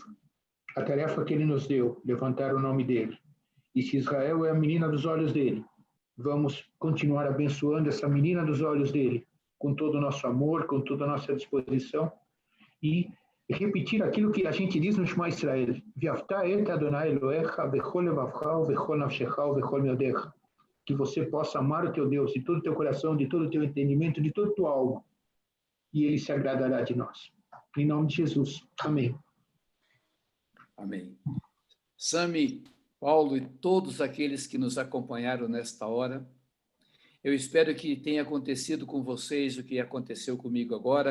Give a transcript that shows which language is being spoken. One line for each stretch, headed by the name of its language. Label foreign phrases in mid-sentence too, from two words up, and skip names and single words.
Portuguese: A tarefa que ele nos deu, levantar o nome dele. E se Israel é a menina dos olhos dele, vamos continuar abençoando essa menina dos olhos dele, com todo o nosso amor, com toda a nossa disposição, e repetir aquilo que a gente diz no Shema Israel.
Hebrew: ואהבת את אדוני אלוהיך בכל לבבך בכל נפשך בכל מאודך.
Portuguese: Que você possa amar o teu Deus de todo o teu coração, de todo o teu entendimento, de toda a tua alma. E ele se agradará de nós. Em nome de Jesus. Amém. Amém. Sami, Paulo e todos aqueles que nos acompanharam nesta hora, eu espero que tenha acontecido com vocês o que aconteceu comigo agora.